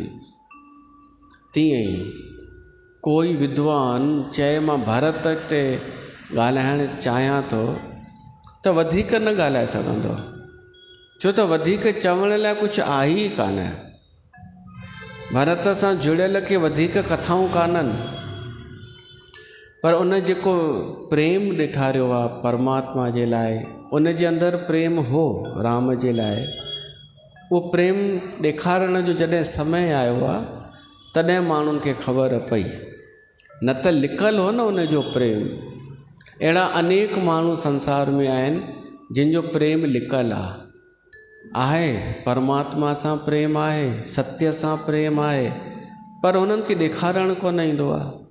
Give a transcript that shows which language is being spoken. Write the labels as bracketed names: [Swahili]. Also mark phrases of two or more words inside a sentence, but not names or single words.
[Sindhi] तीअं ई कोई विद्वान चए मां भारत ते ॻाल्हाइणु चाहियां थो त वधीक न ॻाल्हाए सघंदो, छो त वधीक चवण लाइ कुझु आहे ई कान। भारत सां जुड़ियल के वधीक कथाऊं कान्हनि, पर उन जेको प्रेम ॾेखारियो आहे परमात्मा जे लाइ, उन जे अंदरि प्रेम हो राम जे लाइ, उहो प्रेम ॾेखारण जो जॾहिं समय आयो आहे तॾहिं माण्हुनि खे ख़बर पई, न त लिकल हो न उन जो प्रेम। अहिड़ा अनेक माण्हू संसार में आहिनि जिन जो प्रेम लिकल आहे, परमात्मा सां प्रेम आहे, सत्य सां प्रेम आहे, पर उन्हनि खे ॾेखारणु कोन ईंदो आहे।